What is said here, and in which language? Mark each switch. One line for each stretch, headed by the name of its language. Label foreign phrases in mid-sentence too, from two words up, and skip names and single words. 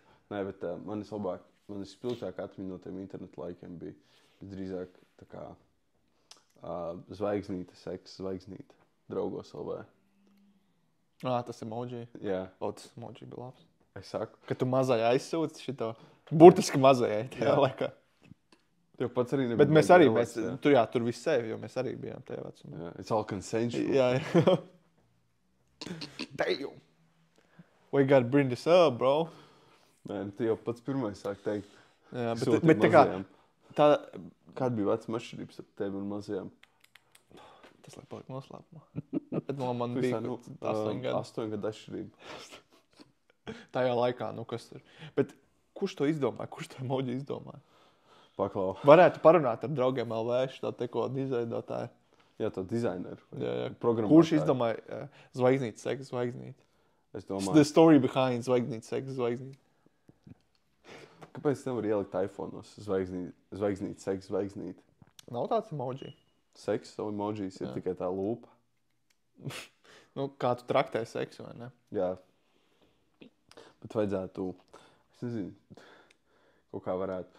Latvian: Nē, bet manis spilgtāk atmiņa no tiem internetu laikiem bija drīzāk tā kā zvaigznīte, seks, zvaigznīte, draugos LV. Tas emoji. Jā, Tas emoji bija labs. es saku. Kad tu mazai aizsūti šito, burtiski mazajai tajā laikā. Jo pats arī nebija. Bet mēs arī, tur viss sevi, jo mēs arī bijām tajā vecumā. Jā,
English: it's all consensual.
Latvian: Jā. Damn!
English: We gotta bring this up, bro.
Latvian: Nē, tu jau pats pirmais sāk teikt. Jā, Sūti bet tā kā, mazajām. Kāda bija vecuma atšķirības ar tevi un mazajām? tas lai paliek noslēpumā. Bet man bija 8 gadu. 8 gadu atšķirība. Tajā laikā, kas tur. Bet kurš to izdomāja? Kurš to emoji izdomāja? Paklau. Varētu parunāt ar draugiem LV, tā teko izveidotāju. Jā, to dizaineru. Jā. Programmētāju. Kurš izdomāja zvaigznīti, seks, zvaigznīti? Es domāju.
English: The story behind
Latvian: zvaigznīti, seks, zvaigznīti. Kāpēc nevar ielikt iPhone'os zvaigznīti, seks, zvaigznīti? Nav tāds emoji. Seks, emojis ir tikai tā lūpa. Kā tu traktē seksu, vai ne? Jā. Bet vajadzētu, es nezinu, kaut kā varētu.